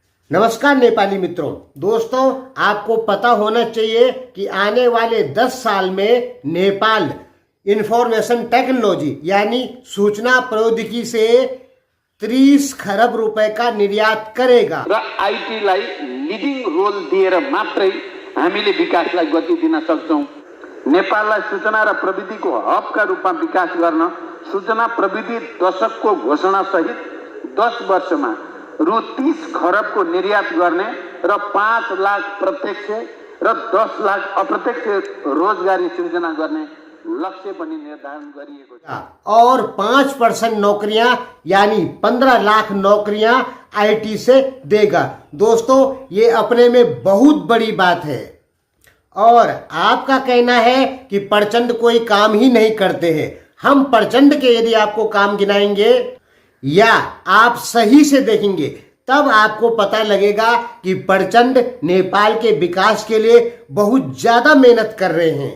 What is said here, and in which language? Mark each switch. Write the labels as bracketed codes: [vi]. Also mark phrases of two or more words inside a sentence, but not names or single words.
[hi] नमस्कार नेपाली मित्रों। दोस्तों, आपको पता होना चाहिए कि आने वाले 10 साल में नेपाल [en] information technology [hi] यानी सूचना प्रौद्योगिकी से 30 खरब रुपए का निर्यात करेगा [ne] र आईटीलाई [en] leading role [ne] दिएर मात्रै हामीले विकासलाई गति दिन सक्छौं। नेपाललाई सूचना र प्रविधिको हबका रूपमा विकास गर्न सूचना प्रविधि दशकको घोषणा सहित 10 वर्षमा रु 30 खरबको निर्यात गर्ने र 5 लाख प्रत्यक्ष र 10 लाख अप्रत्यक्ष रोजगारी सृजना गर्ने लक्ष्य पनि निर्धारण गरिएको छ। [hi] और 5% नौकरियां यानी 15 लाख नौकरियां आईटी से देगा। दोस्तों, ये अपने में बहुत बड़ी बात है। और आपका कहना है कि प्रचंड कोई काम ही नहीं करते हैं। हम प्रचंड के यदि आपको काम गिनाएंगे या आप सही से देखेंगे तब आपको पता लगेगा कि प्रचंड नेपाल के विकास के लिए बहुत ज्यादा मेहनत कर रहे हैं।